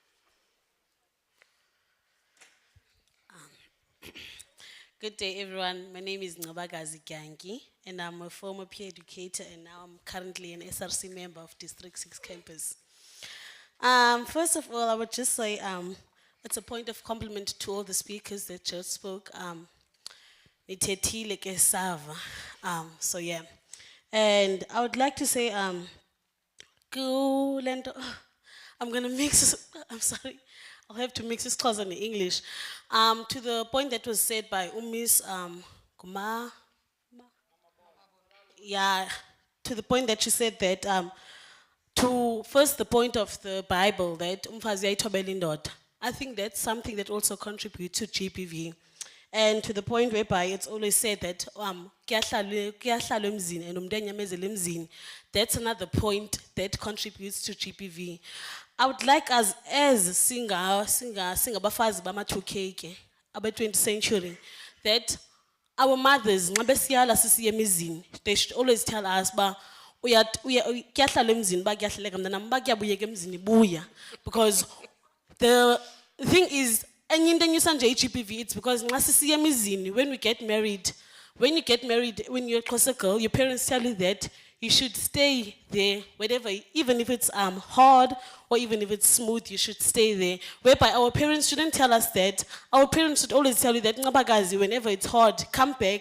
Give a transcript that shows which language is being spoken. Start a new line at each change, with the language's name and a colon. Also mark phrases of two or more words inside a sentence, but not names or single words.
English: Good day, everyone. My name is Indaba Gangi, and I'm a former peer educator, and now I'm currently an SRC member of District 6 campus. First of all, I would just say it's a point of compliment to all the speakers that just spoke.
Xhosa: Nithethile ke sava.
English: So yeah. And I would like to say, I'm gonna mix, I'm sorry, I'll have to mix this clause in English. To the point that was said by Miss yeah, to the point that she said that, to first the point of the Bible, that
Xhosa: umfazi uyayithobela indoda.
English: I think that's something that also contributes to GBV. And to the point whereby it's always said that
Xhosa: kuyahlalwa emzini
English: and
Xhosa: umntu anyamezele emzini.
English: That's another point that contributes to GBV. I would like us as
Xhosa: singabafazi bama-2K ke,
English: abe-20th century, that our mothers,
Xhosa: nxa besiyala sisiya emizini,
English: they should always tell us
Xhosa: kuyahlalwa emzini uba kuyahlaleka mntanam, uba kuyabuyeka emzini buya.
English: Because the thing is,
Xhosa: enye into enyusa nje i-GBV,
English: it's because
Xhosa: nxa sisiya emizini,
English: when you get married, when you're a Xhosa girl, your parents tell you that you should stay there, whatever, even if it's hard or even if it's smooth, you should stay there. Whereby our parents shouldn't tell us that. Our parents should always tell you that, Ngabagazi, whenever it's hard, come back.